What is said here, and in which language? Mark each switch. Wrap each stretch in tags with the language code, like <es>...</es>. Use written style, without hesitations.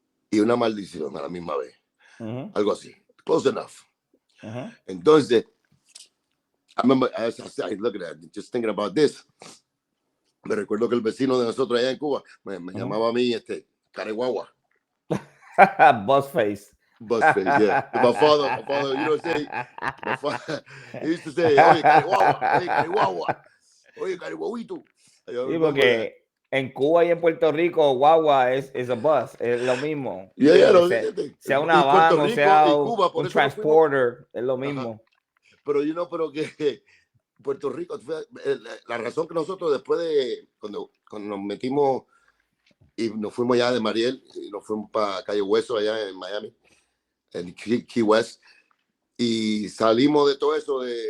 <es>Y una maldición a la misma vez. Algo así.</es> <en>Close enough. Entonces, I remember, as I said, look at that, just thinking about this.</en> <es>Me recuerdo que el vecino de nosotros allá en Cuba me llamaba a mí Careguagua.</es> <en>Buzzface. Buzzface, yeah. My father, you know, my father, he used to say,</en> <es>oye, Careguagua, oye, Careguaguito. Sí, porque en Cuba y en Puerto Rico, guagua es</es> <en>a bus,</en> <es>es lo mismo. Sea una van o sea un transporter, es lo mismo. Pero pero que Puerto Rico, la razón que nosotros después de cuando nos metimos y nos fuimos allá de Mariel y nos fuimos para Calle Hueso allá en Miami, en Key West, y salimos de todo eso</es>